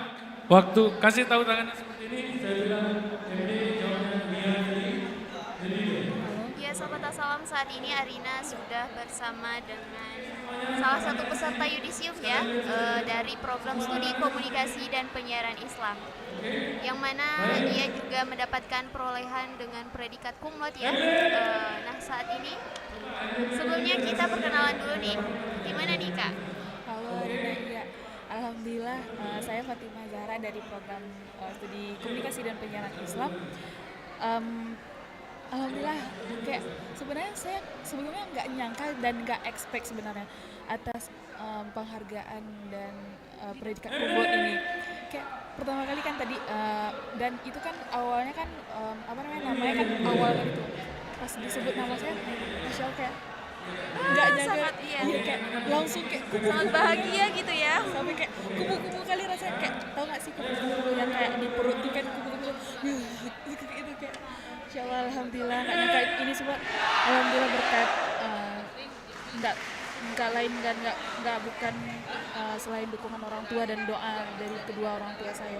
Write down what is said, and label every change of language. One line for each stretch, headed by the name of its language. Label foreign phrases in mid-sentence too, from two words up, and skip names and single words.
Indonesian: Waktu kasih tahu tangannya seperti ini, saya bilang MD jawabnya Mia jadi. Ya Sobat Salam, saat ini Arina sudah bersama dengan salah satu peserta yudisium ya dari program studi komunikasi dan penyiaran Islam, yang mana dia juga mendapatkan perolehan dengan predikat
Latin: cum laude
Indonesian: ya. Nah saat ini sebelumnya kita perkenalan dulu nih, gimana nih Kak? Halo Arina, iya. Alhamdulillah saya Fatimah Zahra dari program studi komunikasi dan penyiaran Islam. Alhamdulillah, kayak sebenarnya saya sebelumnya nggak nyangka dan nggak expect sebenarnya atas penghargaan dan predikat
Latin: cum laude
Indonesian: ini. Kayak pertama kali kan tadi dan itu kan awalnya kan namanya kan awal itu pas disebut nama saya,
Arabic: masya Allah
Indonesian: kayak nggak nyangka, sangat iya kayak langsung kayak sangat bahagia gitu ya. Sampai kayak kubu-kubu kali rasanya, kayak tau nggak sih kubu-kubu yang kayak di perut itu kan kubu-kubu itu kayak
Arabic: insya Allah alhamdulillah
Indonesian: nggak nyangka ini semua alhamdulillah berkat nggak lain dan nggak bukan selain dukungan orang tua dan doa dari kedua orang tua saya.